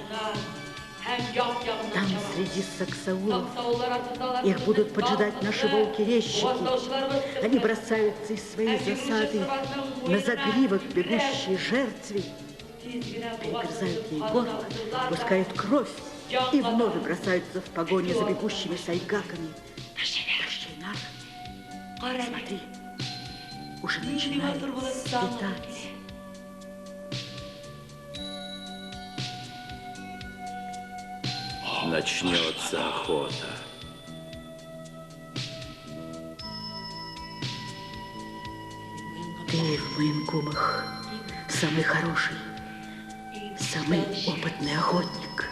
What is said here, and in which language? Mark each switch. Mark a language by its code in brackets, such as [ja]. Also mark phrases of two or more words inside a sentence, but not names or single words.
[ru] Там, среди саксаулов, их будут поджидать наши волки-резчики. Они бросаются из своей засады на загривок бегущей жертве, перегрызают ей горло, пускают кровь и вновь бросаются в погоню за бегущими сайгаками. Таш-Чайнар, смотри, уже начинает светать. Начнется охота. Ты в Маянкумах самый хороший, самый опытный охотник.